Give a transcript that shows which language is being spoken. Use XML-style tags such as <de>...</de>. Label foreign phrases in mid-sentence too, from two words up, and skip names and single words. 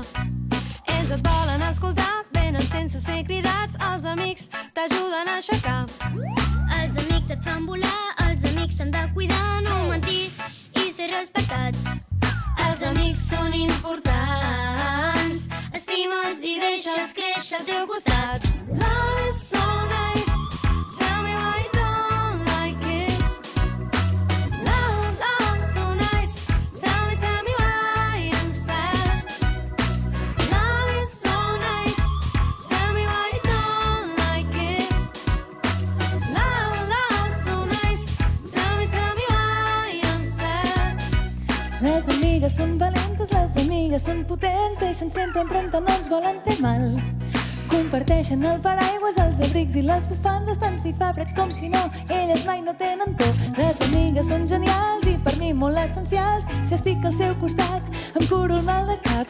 <ca>Ells et volen escoltar, venen sense ser cridats, els amics t'ajuden a aixecar. Els amics et fan volar, els amics s'han de cuidar, no mentir i ser respectats. Els amics són importants, estima'ls i deixa'ls créixer al teu costat.</ca> <en>Love is so nice, tell me why you don't like it. Love so nice, tell me why I'm sad. Love is so nice, tell me why you don't like it. Love so nice, tell me why I'm sad.</en> <ca>Les amigues són valentes, les amigues són potents, deixen sempre empremta, no ens volen fer mal. Comparteixen el paraigües, els abrics i les bufandes, tant si fa fred com si no, elles mai no tenen por. Les amigues són genials i per mi molt essencials, si estic al seu costat em curo el mal de cap.</ca>